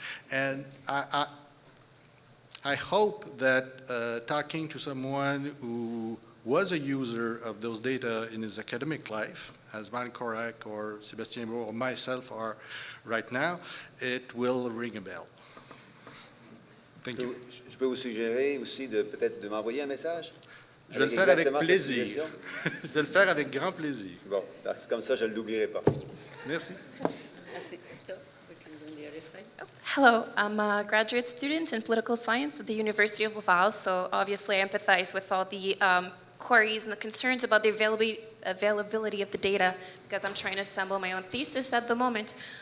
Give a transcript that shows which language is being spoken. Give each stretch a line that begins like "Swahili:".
English: And I hope that talking to someone who was a user of those data in his academic life, as Van Korak or Sébastien Brault or myself are right now, it will ring a bell. Thank you.
French: Je peux vous suggérer aussi peut-être de m'envoyer un message? Je vais le faire avec plaisir. Je vais le faire avec grand plaisir. Bon, c'est comme ça, je ne l'oublierai pas. Merci.
English: So we can go on the other side. Hello, I'm a graduate student in political science at the University of Laval, so obviously I empathize with all the queries and the concerns about the availability of the data because I'm trying to assemble my own thesis at the moment.